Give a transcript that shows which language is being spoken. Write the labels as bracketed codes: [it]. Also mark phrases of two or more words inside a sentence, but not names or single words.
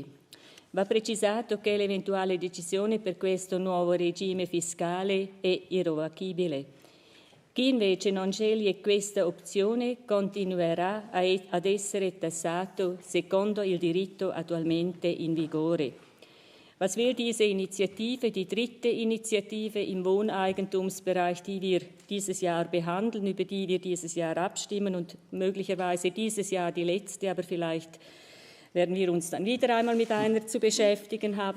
[it] Va precisato che l'eventuale decisione per questo nuovo regime fiscale è irrevocabile. Chi invece non sceglie questa opzione continuerà ad essere tassato secondo il diritto attualmente in vigore. [de] Was will diese Initiative, die dritte Initiative im Wohneigentumsbereich, die wir dieses Jahr behandeln, über die wir dieses Jahr abstimmen und möglicherweise dieses Jahr die letzte, aber vielleicht werden wir uns dann wieder einmal mit einer zu beschäftigen haben.